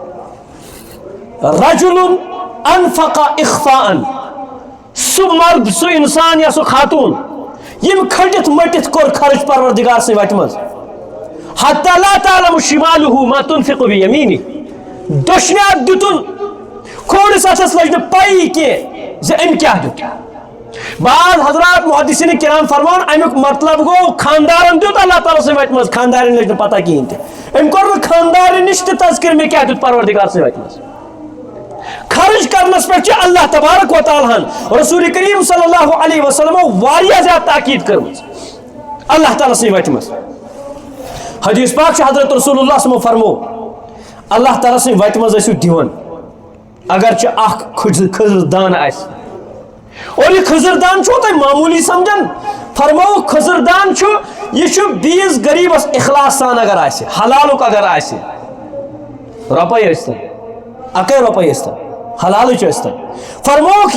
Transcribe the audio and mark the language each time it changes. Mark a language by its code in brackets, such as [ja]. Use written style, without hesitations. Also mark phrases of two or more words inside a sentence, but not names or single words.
[ar] رجل انفق اخفاء [ks] سُہ مرد سُہ انسان یا سُہ خاتوٗن یِم کھٔٹِتھ مٔٹِتھ کوٚر خرٕچ پروردگار سٕنٛدِ وتہِ منٛز [ar] حتى لا تعلم شماله ما تنفق بيمينه [ks] دشنہِ اتھ دِتُن کھوورِس اتھس لٔج نہٕ پایی کینٛہہ زِ أمۍ کیٛاہ دیُت بعض حضرات محدثین کرام فرمان امیُک مطلب گوٚو خاندارن دیُت اللہ تعالیٰ سٕنٛدِ وتہِ منٛز خاندارٮ۪ن لٔج نہٕ پتہ کِہیٖنۍ تہِ أمۍ کوٚر نہٕ خاندارِ نِش تہِ تذکر مےٚ کیٛاہ دیُت پروردگار سٕنٛدِ وتہِ منٛز خرچ کرنس پٮ۪ٹھ چھِ اللہ تبارک و تعالیٰ ہن رسول کریم [ar] صلی اللہ علیہ [ks] وسلمو واریاہ زیادٕ تاکید کٔرمٕژ اللہ تعالیٰ سٕنٛدِ وتہِ منٛز حدیث پاک چھُ حضرت رسول اللہ [ar] صلی اللہ علیہ وسلم [ks] فرمو اللہ تعالیٰ سٕنٛدِ وتہِ منٛز ٲسِو دِوان اگرچہِ اکھ خٔزٕر دانہٕ آسہِ اور یہ خٔزٕر دان چھُو تُہۍ معموٗلی سمجھان فرمو خٔزٕر دان چھُ یہِ چھُ بیٚیِس غریٖبس اخلاص سان اگر آسہِ حلالُک اگر آسہِ رۄپے ٲسۍتن اکے رۄپے ٲسۍتن حلالٕچ ٲسۍتن فرموکھ